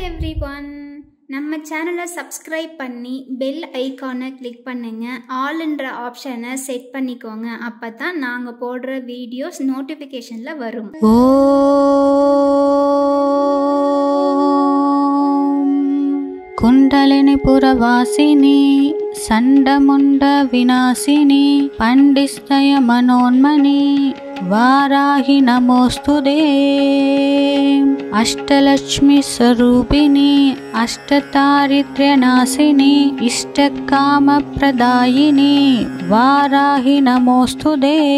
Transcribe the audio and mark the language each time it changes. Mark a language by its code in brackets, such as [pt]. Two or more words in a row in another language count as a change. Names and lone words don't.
[ta] எவ்ரிவன், நம்ம சேனலை சப்ஸ்கிரைப் பண்ணி [en] bell icon [ta] கிளிக் பண்ணுங்க. ஆல்ன்ற ஆப்ஷனை செட் பண்ணிக்கோங்க. அப்போ தான் நாங்கள் போடுற [en] videos notification [ta] வரும். [sa] कुण्डलिनी पुरवासिनी संडमुंड विनाशिनी पंडिस्तय मनोन्मनी वाराहि नमोस्तुते अष्टलक्ष्मी स्वरूपिणी अष्टदारिद्र्यनाशिनी इष्टकामप्रदायिनी वाराहि नमोस्तुते